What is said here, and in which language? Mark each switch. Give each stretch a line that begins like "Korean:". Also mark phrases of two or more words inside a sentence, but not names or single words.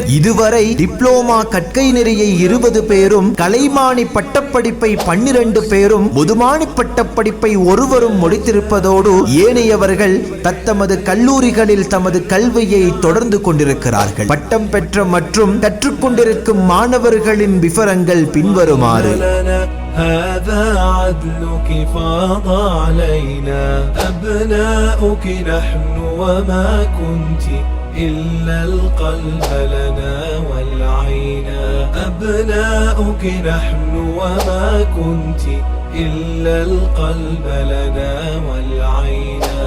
Tamil: இதுவரை டிப்ளோமா கற்கை நெறியை 20 பேரும், கலைமானி பட்டப்படிப்பை 12 பேரும், முதுமானி பட்டப்படிப்பை ஒருவரும் முடித்திருப்பதோடு ஏனையவர்கள் தத்தமது கல்லூரிகளில் தமது கல்வியை தொடர்ந்து கொண்டிருக்கிறார்கள். பட்டம் பெற்ற மற்றும் கற்றுக்கொண்டிருக்கும் மாணவர்களின் விவரங்கள் பின்வருமாறு.
Arabic: هذا عدلك فاض علينا أبناؤك نحن وما كنت إلا القلب لنا والعين أبناؤك نحن وما كنت إلا القلب لنا والعين